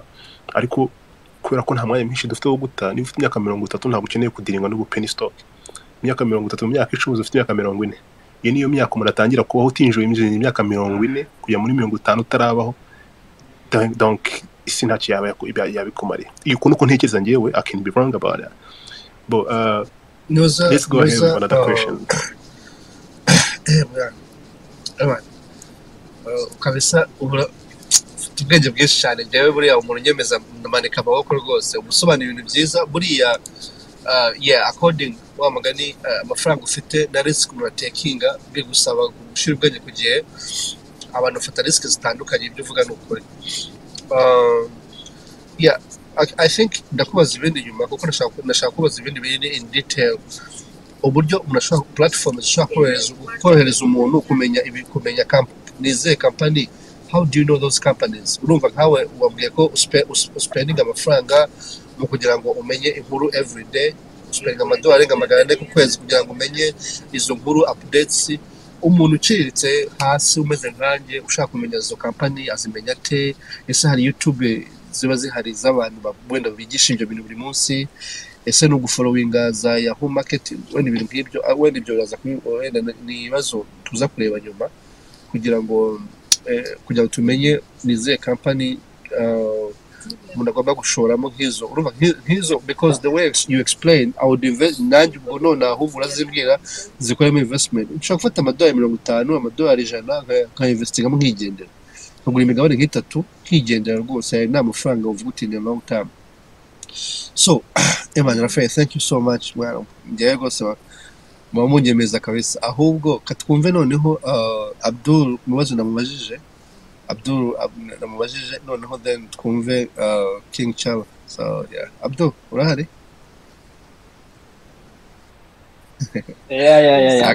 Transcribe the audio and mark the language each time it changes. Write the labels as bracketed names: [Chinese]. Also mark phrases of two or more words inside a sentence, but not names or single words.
[Kinyarwanda] Ariko kubera ko nta mwanya mwinshi dufite wo guta, niba ufite imyaka 30 ntabwo ukeneye kudiringa no [English] penny stock. [Kinyarwanda] Imyaka 30 mu myaka 10 ufite imyaka 40. Iyo niyo myaka umuntu atangira kubaho utinjiye imyaka 40 kujya muri 50 utarabaho. Donc isi ntacyo yabikumariye. Iyo uko ntekereza ngewe, [English] I can be wrong about that. But let's go ahead with another question. [Kinyarwanda] Kabisa ubwenge bwinshi cyane njyewe buriya umuntu nyemeza ndamanika amaboko rwose umusobanura ibintu byiza buriya according wa magani amafaranga ufite na risk muratekinga bigusaba gushira ubwenge ku gihe. Abantu bafata risk zitandukanye, ibyo uvuga ni ukuri. [English] I think [Kinyarwanda] ndakubaza ibindi nyuma kuko nashaka kubaza ibindi biri [English] in detail. [Kinyarwanda] Uburyo umuntu ashobora platform zishobora korohereza umuntu kumenya nize company. [English] How do you know those companies? [Kinyarwanda] Urumva nkawe wabwiye ko spending amafaranga mu kugira ngo umenye inkuru [English] every day, [Kinyarwanda] spending amadolari $400 ku kwezi kugira ngo umenye izo nkuru updates. Umuntu uciriritse hasi umeze nkanjye ushaka kumenya izo company azimenya te? Ese hari YouTube ziba zihari z'abantu wenda bigisha ibyo bintu buri munsi? Ese no gufollowinga za Yahoo market wenda ibintu nk'ibyo wenda ibyo biraza wenda ni ibibazo tuza kureba nyuma kugira ngo tumenye nize company umuntu agomba gushoramo nk'izo. Urumva nk'izo [English] because the way you explain I would invest [Kinyarwanda] nanjye ubwo none ahubwo urazibwira zikoramo investment. Ushobora gufata amadolari 50 amadolari 100 nka-investingamo nkigendera nkagura imigabane nk'itatu nkigendera rwose. Hari n'amafaranga uvuga uti ni [English] long term. So Eman Rafael, thank you so much. [Kinyarwanda] Njyewe rwose munyemeza kabisa. Ahubwo katwumve noneho Abdul mubazo namubajije noneho then twumve King Chaba. [English] So yeah, Abdul urahari? Yeah.